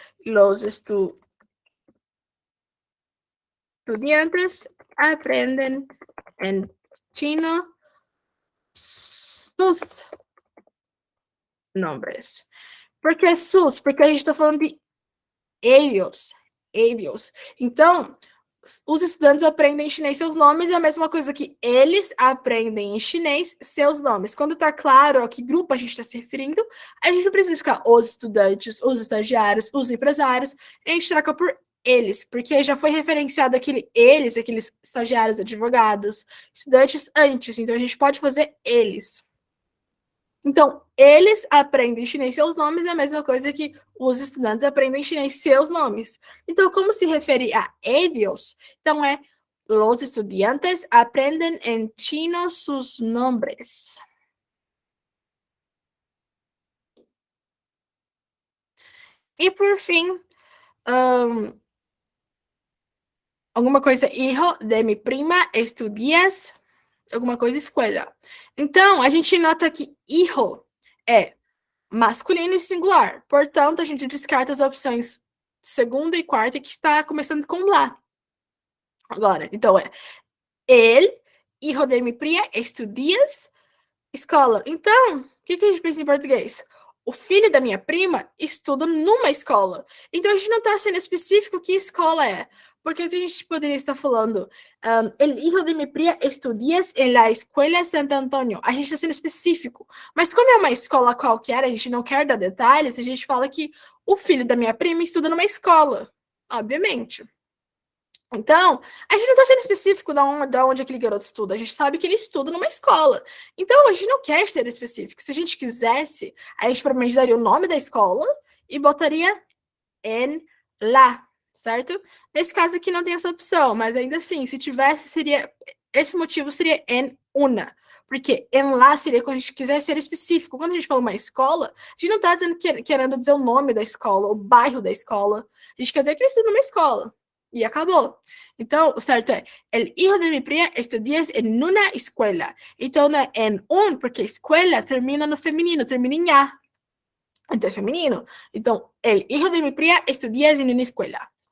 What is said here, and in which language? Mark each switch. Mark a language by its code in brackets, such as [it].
[es] Los estudiantes aprenden en chino sus nombres. [pt] Por que sus? Porque a gente tá falando de ellos. Ellos. Então, os estudantes aprendem em chinês seus nomes é a mesma coisa que eles aprendem em chinês seus nomes. Quando tá claro a que grupo a gente está se referindo, a gente não precisa ficar os estudantes, os estagiários, os empresários, a gente troca por eles, porque já foi referenciado aquele eles, aqueles estagiários, advogados, estudantes antes, então a gente pode fazer eles. Então, eles aprendem chinês seus nomes é a mesma coisa que os estudantes aprendem chinês seus nomes. Então, como se refere a ellos? Então, é [es] los estudiantes aprenden en chino sus nombres. [pt] E, por fim, alguma coisa, [es] hijo de mi prima estudias, [pt] alguma coisa, escuela. Então, a gente nota que hijo é masculino e singular. Portanto, a gente descarta as opções segunda e quarta que está começando com lá. Agora, então é [es] el, hijo de mi prima, estudias, escola. [pt] Então, o que a gente pensa em português? O filho da minha prima estuda numa escola. Então, a gente não está sendo específico que escola é. Porque a gente poderia estar falando, [es] el hijo de mi prima estudias en la escuela Santo Antônio. [pt] A gente está sendo específico. Mas como é uma escola qualquer, a gente não quer dar detalhes, a gente fala que o filho da minha prima estuda numa escola. Obviamente. Então, a gente não está sendo específico da onde aquele garoto estuda. A gente sabe que ele estuda numa escola. Então, a gente não quer ser específico. Se a gente quisesse, a gente provavelmente daria o nome da escola e botaria en la, certo? Nesse caso aqui não tem essa opção, mas ainda assim, se tivesse, seria. Esse motivo seria en una. Porque en la seria quando a gente quiser ser específico. Quando a gente fala uma escola, a gente não está dizendo, querendo dizer o nome da escola, o bairro da escola. A gente quer dizer que ele estuda numa escola. E acabou. Então, o certo é, [es] el hijo de mi prima estudia en una escuela. [pt] Então, não é en un, porque escuela termina no feminino, termina em a. Então, é feminino. [es] Então, el hijo de mi prima estudia en una escuela.